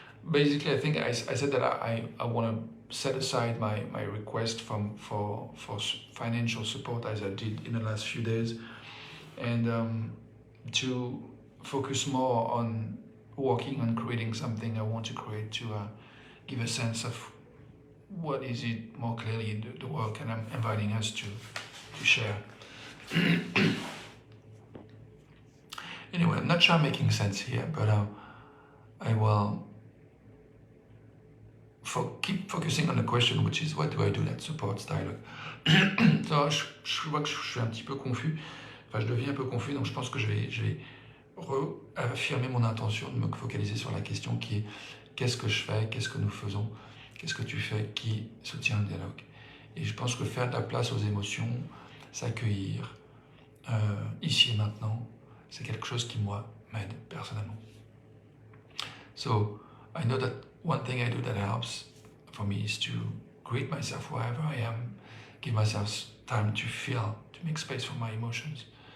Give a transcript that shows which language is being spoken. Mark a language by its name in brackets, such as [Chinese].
[English] Basically, I think I said that I want to set aside my request for financial support, as I did in the last few days, and to focus more on working on creating something I want to create, to give a sense of what is it more clearly, the work, and I'm inviting us to share. Anyway, I'm not sure I'm making sense here, but I will keep focusing on the question, which is what do I do that supports dialogue. [French] So, je vois que je suis un petit peu confus, enfin je deviens un peu confus, donc je pense que je vais réaffirmer mon intention de me focaliser sur la question qui est qu'est-ce que je fais, qu'est-ce que nous faisons, qu'est-ce que tu fais qui soutient le dialogue. Et je pense que faire de la place aux émotions, s'accueillir ici et maintenant, c'est quelque chose qui moi m'aide personnellement. [English] So I know that one thing I do that helps for me is to greet myself wherever I am, give myself time to feel, to make space for my emotions.